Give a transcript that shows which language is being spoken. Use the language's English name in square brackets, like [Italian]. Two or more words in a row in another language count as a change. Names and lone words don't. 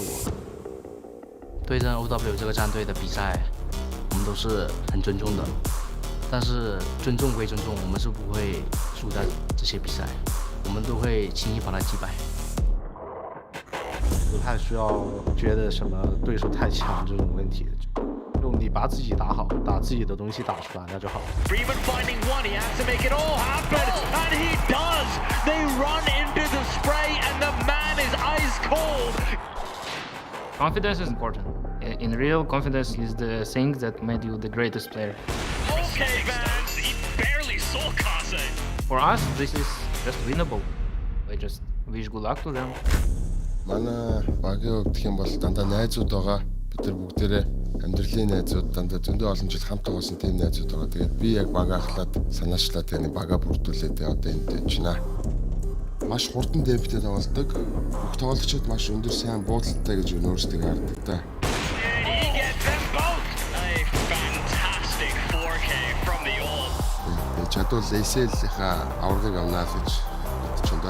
[Chinese] 对阵 OW 这个战队的比赛，我们都是很尊重的，但是尊重归尊重，我们是不会输在这些比赛，我们都会轻易把他击败。不太需要觉得什么对手太强这种问题。你把自己打好，把自己的东西打出来，那就好。 [English] Freeman finding one, he has to make it all happen, and he does. They run into the spray, and the man is ice cold. Confidence is important. In real, confidence is the thing that made you the greatest player. Okay, fans, he barely saw Kase. For us, this is just winnable. We just wish good luck to them. [Mongolian] Манай багийн хувьд гэх юм бол дандаа найзууд байгаа. Бид нар бүгдээрээ амьдралын найзууд дандаа зөндөө олон жил хамт байгуулсан тийм найзууд байгаа. Тэгээд би яг бага ахлаад санаачлаад тэгээд бага бүрдүүлээд одоо энд байж байна. Маш хурдан темптэй тоглодог. Бүх тоглогчид маш өндөр сайн буудалтай гэж өөрсдөө хардаг та. [English] He gets them both. A fantastic 4K from the all. [Mongolian] Чадвал ACL-ийнхаа аврагыг авнаа гэж бодож байна.